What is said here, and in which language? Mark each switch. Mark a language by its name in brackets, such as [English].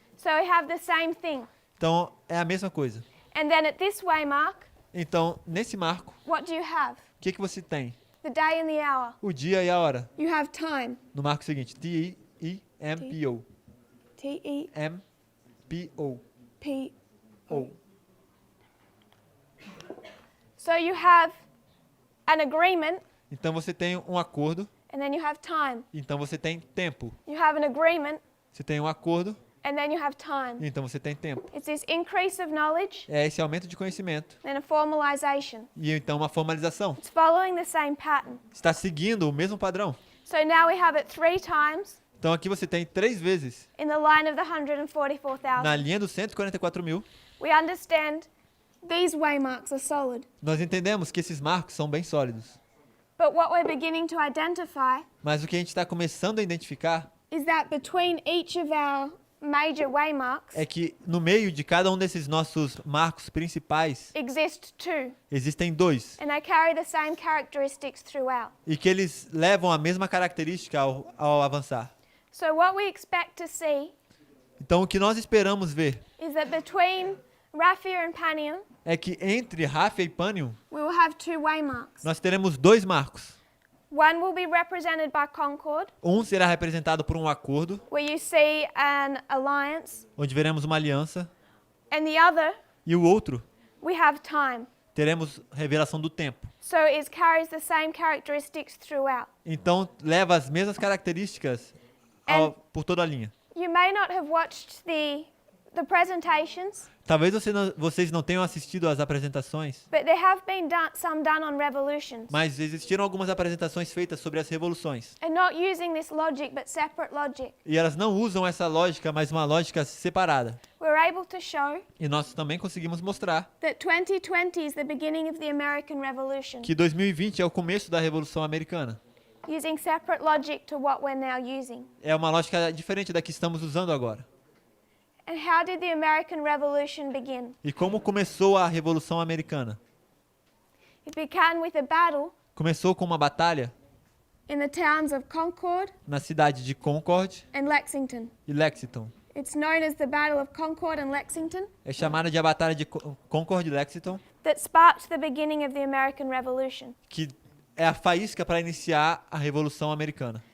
[English] So we have the same thing. [Portuguese] Então é a mesma coisa. [English] And then at this waymark, [Portuguese] Então, nesse marco, [English] what do you have? [Portuguese] o que você tem? [English] The day and the hour. [Portuguese] O dia e a hora. [English] You have time. [Portuguese] No marco seguinte, T-E-M-P-O. T-E-P. M-P-O. O. [English] So you have an agreement [Portuguese] Então você tem um acordo, [English] and then you have time. [Portuguese] então você tem tempo. [English] You have an agreement [Portuguese] Você tem um acordo, [English] and then you have time. [Portuguese] então você tem tempo. [English] It's this increase of knowledge [Portuguese] É esse aumento de conhecimento [English] and a formalization. [Portuguese] e então uma formalização. [English] It's following the same pattern. [Portuguese] Está seguindo o mesmo padrão. [English] So now we have it 3 times [Portuguese] Então aqui você tem 3 vezes [English] in the line of the 144,000. [Portuguese] na linha dos 144 mil. [English] We understand these waymarks are solid. [Portuguese] Nós entendemos que esses marcos são bem sólidos. [English] But what we're beginning to identify [Portuguese] Mas o que a gente está começando a identificar [English] is that between each of our major waymarks [Portuguese] é que no meio de cada um desses nossos marcos principais [English] exist two, [Portuguese] existem 2 [English] and they carry the same characteristics throughout. [Portuguese] e que eles levam a mesma característica ao avançar. [English] So what we expect to see [Portuguese] Então o que nós esperamos ver [English] is that between Raphia and Panium, [Portuguese] é que entre Raphia e Panium [English] we will have two waymarks. [Portuguese] nós teremos 2 marcos. [English] One will be represented by Concord, [Portuguese] Um será representado por um acordo, [English] where you see an alliance, [Portuguese] onde veremos uma aliança, [English] and the other, [Portuguese] e o outro [English] we have time. [Portuguese] teremos revelação do tempo. [English] So it carries the same characteristics throughout. [Portuguese] Então leva as mesmas características por toda a linha. [English] You may not have watched the presentations, [Portuguese] Talvez vocês não tenham assistido às apresentações, [English] but there have been some done on revolutions. [Portuguese] mas existiram algumas apresentações feitas sobre as revoluções. [English] And not using this logic, but separate logic. [Portuguese] E elas não usam essa lógica, mas uma lógica separada. [English] We're able to show [Portuguese] E nós também conseguimos mostrar [English] that 2020 is the beginning of the American Revolution, [Portuguese] que 2020 é o começo da Revolução Americana. [English] using separate logic to what we're now using. [Portuguese] É uma lógica diferente da que estamos usando agora. [English] And how did the American Revolution begin? [Portuguese] E como começou a Revolução Americana? [English] It began with a battle [Portuguese] Começou com uma batalha [English] in the towns of Concord [Portuguese] na cidade de Concord [English] and Lexington. [Portuguese] e Lexington. [English] It's known as the Battle of Concord and Lexington, [Portuguese] É chamada de a Batalha de Concord e Lexington, [English] that sparked the beginning of the American Revolution. [Portuguese] que é a faísca para iniciar a Revolução Americana.